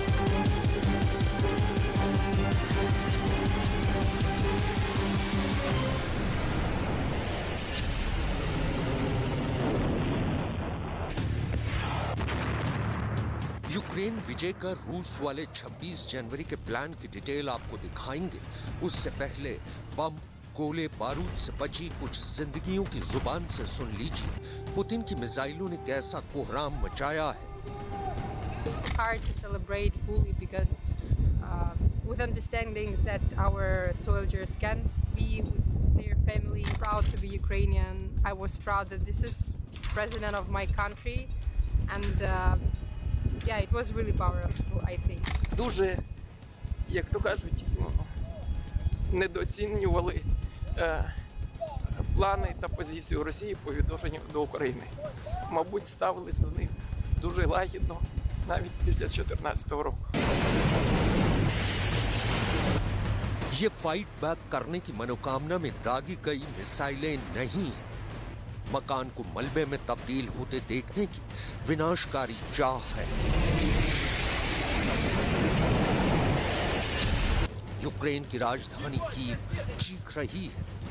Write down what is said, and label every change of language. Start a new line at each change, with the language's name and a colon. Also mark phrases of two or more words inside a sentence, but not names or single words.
Hindi: यूक्रेन विजय का रूस वाले 26 जनवरी के प्लान की डिटेल आपको दिखाएंगे। उससे पहले बम, गोले, बारूद से बची कुछ जिंदगियों की जुबान से सुन लीजिए पुतिन की मिसाइलों ने कैसा कोहराम मचाया है।
English: Hard to celebrate fully because with understanding that our soldiers can't be with their family. Proud to be Ukrainian. I was proud that this is president of my country, and yeah, it was really powerful, I think.
Ukrainian: Дуже, як то кажуть, недооцінювали плани та позицію Росії по відношенню до України. Мабуть, ставились до них дуже лагідно, навіть після 2014 року.
Hindi: ये
English: fight back
Hindi: करने की मनोकामना में दागी गई मिसाइलें नहीं हैं। मकान को मलबे में तब्दील होते देखने की विनाशकारी चाह है। यूक्रेन की राजधानी कीव चीख रही है।